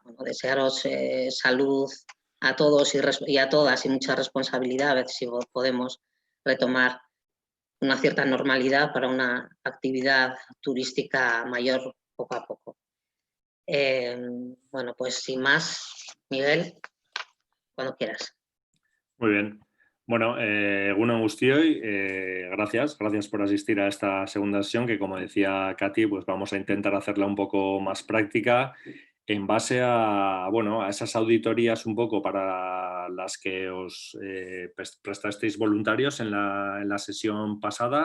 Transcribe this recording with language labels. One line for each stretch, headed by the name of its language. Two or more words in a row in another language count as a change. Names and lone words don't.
Spanish: Desearos salud a todos y a todas, y mucha responsabilidad, a ver si podemos retomar una cierta normalidad para una actividad turística mayor poco a poco. Pues sin más, Miguel, cuando quieras. Muy bien.
Basque: Bueno, egunon guztioi,
Spanish: gracias por asistir a esta segunda sesión, que, como decía Katy, pues vamos a intentar hacerla un poco más práctica en base a, bueno, a esas auditorías un poco para las que os prestasteis voluntarios en la sesión pasada.